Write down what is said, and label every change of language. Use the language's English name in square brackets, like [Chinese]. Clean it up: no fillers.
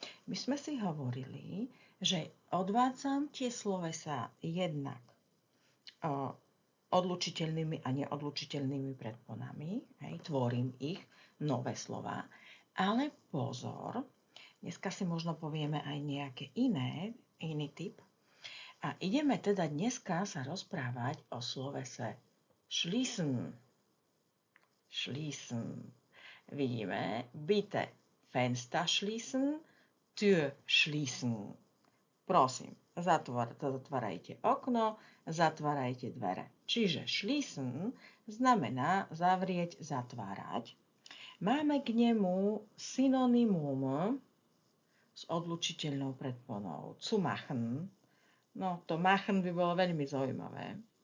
[Slovak] My sme si hovorili, že odvádzam tie slovesá jednak odlučiteľnými a neodlučiteľnými predponami, tvorím ich, nové slova, ale pozor, dneska si možno povieme aj nejaké iný typ. A ideme teda dneska sa rozprávať o slovese schließen. [German] Schließen. [Slovak] Vidíme, [German] bitte Fenster schließen, Tür schließen. [Slovak] Prosím, zatvárajte okno, zatvárajte dvere. Čiže schließen znamená zavrieť, zatvárať. Máme k nemu synonymum s odlučiteľnou predponou. Zu machen. No, to machen by bolo veľmi zaujímavé.